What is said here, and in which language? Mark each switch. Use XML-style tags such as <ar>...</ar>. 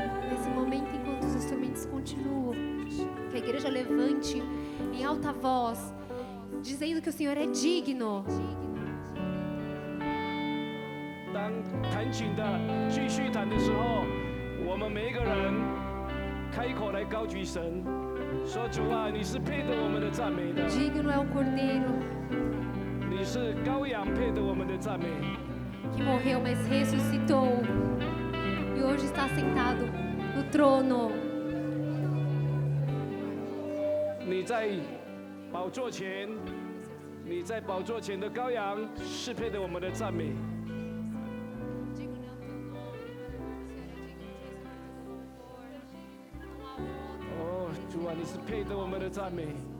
<pt>Nesse momento, enquanto os instrumentos continuam, que a igreja levante em alta voz, dizendo que o Senhor é digno.</pt> <zh>常弹琴的继续弹的时候，我们每一个人开口来高举神，说主啊，你是配得我们的赞美的，</zh> <pt>Digno é o Cordeiro</pt> <zh>你是羔羊配得我们的赞美。</zh> <pt>que morreu, mas ressuscitou. E hoje está sentado no trono.</pt> <zh>你在宝座前，你在宝座前的羔羊是配得我们的赞美。哦，主啊，你是配得我们的赞美。</zh>